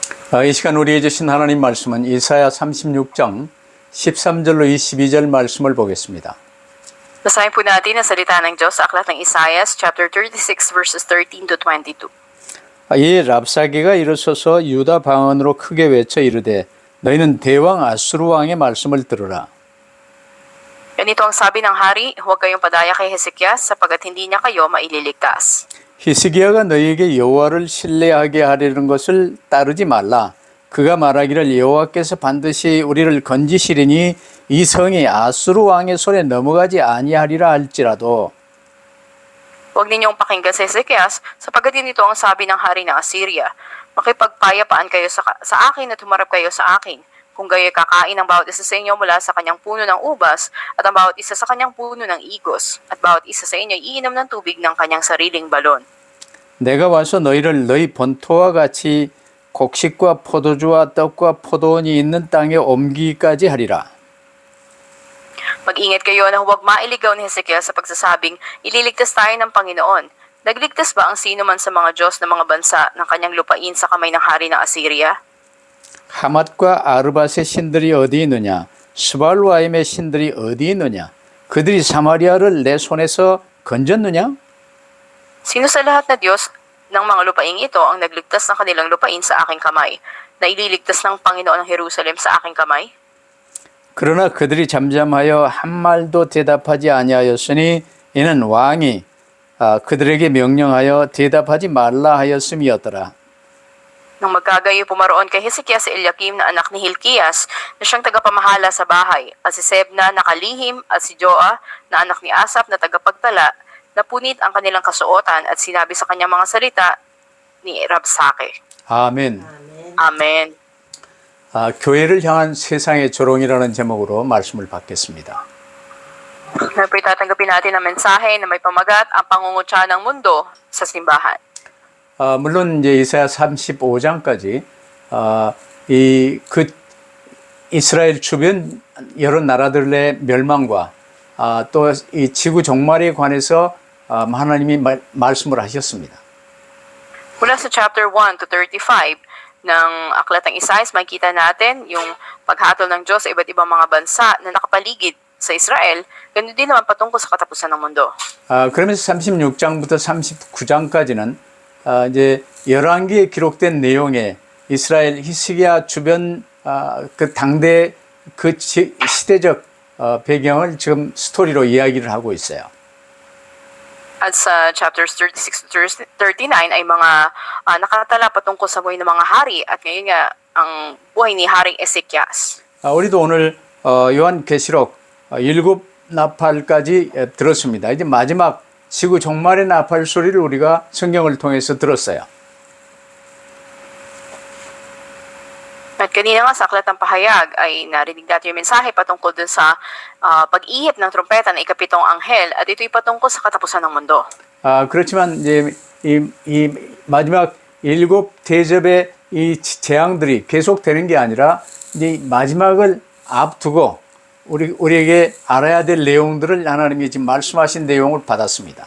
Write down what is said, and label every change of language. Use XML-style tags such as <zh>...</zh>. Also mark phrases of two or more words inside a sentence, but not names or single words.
<ko>이 시간 우리에게 주신 하나님 말씀은 이사야 36장 13절로 22절 말씀을 보겠습니다.</ko> <tl>Basahin po natin ang salita ng Diyos sa aklat ng Isaiah,</tl> <en>chapter 36, verses 13 to 22.</en> <ko>이 랍사게가 일어서서 유다 방언으로 크게 외쳐 이르되 너희는 대왕 아수르 왕의 말씀을 들으라.</ko> <tl>Ganito ang sabi ng hari, huwag kayong padaya kay Hezekias sapagat hindi niya kayo maililigtas.</tl> <ko>히스기야가 너희에게 여호와를 신뢰하게 하려는 것을 따르지 말라. 그가 말하기를 여호와께서 반드시 우리를 건지시리니 이 성이 아수르 왕의 손에 넘어가지 아니하리라 할지라도.</ko> <tl>Huwag ninyong pakinggan si Hezekias sapagat ganito ang sabi ng hari ng Assyria. Makipagpayapaan kayo sa akin at humarap kayo sa akin. Kung gayo'y kakain ang bawat isa sa inyo mula sa kanyang puno ng ubas at ang bawat isa sa kanyang puno ng igos at bawat isa sa inyo iinom ng tubig ng kanyang sariling balon.</tl> <ko>내가 와서 너희를 너희 본토와 같이 곡식과 포도주와 떡과 포도원이 있는 땅에 옮기기까지 하리라.</ko> <tl>Mag-ingat kayo na huwag mailigaw ni Hezekias sa pagsasabing ililigtas tayo ng Panginoon. Nagligtas ba ang sino man sa mga Diyos ng mga bansa ng kanyang lupain sa kamay ng hari ng Assyria?</tl> <ko>하맛과 아르밧의 신들이 어디 있느냐? 스발와임의 신들이 어디 있느냐? 그들이 사마리아를 내 손에서 건졌느냐?</ko> <tl>Sino sa lahat na Diyos ng mga lupaing ito ang nagligtas ng kanilang lupain sa aking kamay, na ililigtas ng Panginoon ng Jerusalem sa aking kamay?</tl> <ko>그러나 그들이 잠잠하여 한 말도 대답하지 아니하였으니 이는 왕이 그들에게 명령하여 대답하지 말라 하였음이었더라.</ko> <tl>Nang magkagayo pumaroon kay Hezekias si Eliakim na anak ni Hilkias na siyang tagapamahala sa bahay, at si Sebna na kalihim at si Joa na anak ni Asaph na tagapagtala, napunit ang kanilang kasuotan at sinabi sa kanyang mga salita ni Rabsake.</tl> <ko>아멘.</ko> <tl>Amen.</tl> <ko>교회를 향한 세상의 조롱이라는 제목으로 말씀을 받겠습니다.</ko> <tl>Ngayon po itatanggapin natin ang mensahe na may pamagat ang pangungutya ng mundo sa simbahan.</tl> <ko>물론 이제 이사야 35장까지 이스라엘 주변 여러 나라들의 멸망과 또 이 지구 종말에 관해서 하나님이 말씀을 하셨습니다.</ko> <tl>Mula sa</tl> <en>chapter 1 to 35</en> <tl>ng aklat ng Isaiah, makikita natin yung paghatol ng Diyos sa iba't ibang mga bansa na nakapaligid sa Israel, ganun din naman patungkol sa katapusan ng mundo.</tl> <ko>그러면서 36장부터 39장까지는 이제 열왕기에 기록된 내용에 이스라엘 히스기야 주변 그 당대 그 시대적 배경을 지금 스토리로 이야기를 하고 있어요.</ko> <tl>At sa</tl> <en>chapters 36 to 39</en> <tl>ay mga nakatala patungkol sa buhay ng mga hari at ngayon nga ang buhay ni Haring Hezekias.</tl> <ko>우리도 오늘 요한계시록 7나팔까지 들었습니다. 이제 마지막 지구 종말의 나팔 소리를 우리가 성경을 통해서 들었어요.</ko> <tl>At kanina nga sa aklat ng pahayag ay narinig natin yung mensahe patungkol dun sa pag-ihip ng trompeta ng ikapitong anghel at ito'y patungkol sa katapusan ng mundo.</tl> <ko>그렇지만 이제 이 마지막 7 대접의 이 재앙들이 계속되는 게 아니라 이제 마지막을 앞두고 우리에게 알아야 될 내용들을 하나님이 지금 말씀하신 내용을 받았습니다.</ko>